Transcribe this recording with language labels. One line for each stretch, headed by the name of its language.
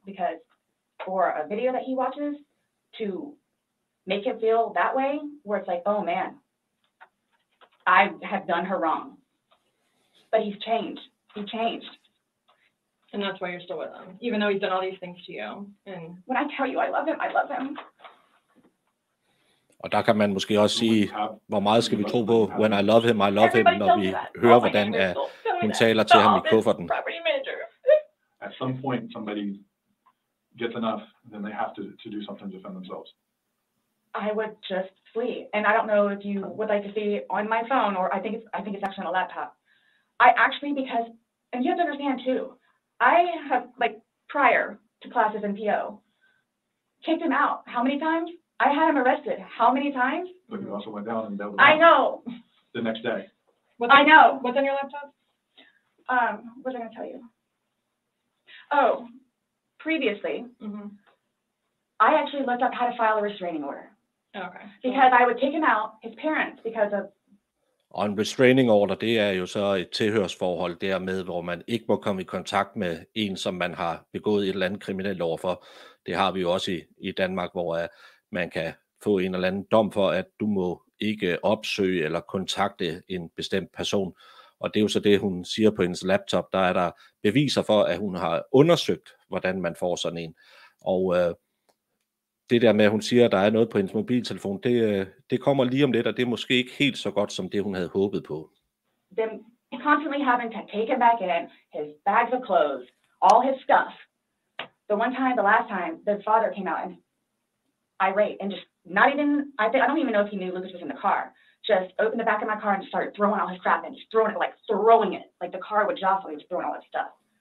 English: Because for a video that he watches, to make him feel that way, where it's like, oh man, I have done her wrong. But he's changed. He changed. And that's why you're still with him, even though he's done all these things to you. And when I tell you I love him, I love him.
Danish: Og der kan man måske også sige, hvor meget skal vi tro på,
English: when I love him,
Danish: når vi hører, hvordan hun taler til ham i kufferten.
English: At some point, somebody gets enough, then they have to do something to defend themselves. I would just flee, and I don't know if you would like to see on my phone, or I think it's actually on a laptop. I actually, because, and you have to understand too, I have, like, prior to classes in PO, kicked him out. How many times? I had him arrested. How many times? But you also went down and dealt with I know. the next day. I know. What's on your laptop? What was I going to tell you? Oh, previously, I actually looked up how to file a restraining order. Okay. Because I would take him out, his parents, because of...
Danish: Og en restraining order, det er jo så et tilhørsforhold dermed, hvor man ikke må komme i kontakt med en, som man har begået et eller andet kriminelt overfor. Det har vi jo også i Danmark, hvor man kan få en eller anden dom for, at du må ikke opsøge eller kontakte en bestemt person. Og det er jo så det, hun siger på hendes laptop. Der er der beviser for, at hun har undersøgt, hvordan man får sådan en. Og det der med, at hun siger, at der er noget på hendes mobiltelefon, det kommer lige om lidt, og det er måske ikke helt så godt, som det, hun havde håbet på.
English: Them constantly having to take him back in, his bags of clothes, all his stuff. The last time, the father came out and irate and just not even, I don't even know if he knew Lucas was in the car. Just opened the back of my car and just started throwing all his crap in, just throwing it, like the car would jostle, he was throwing all his stuff.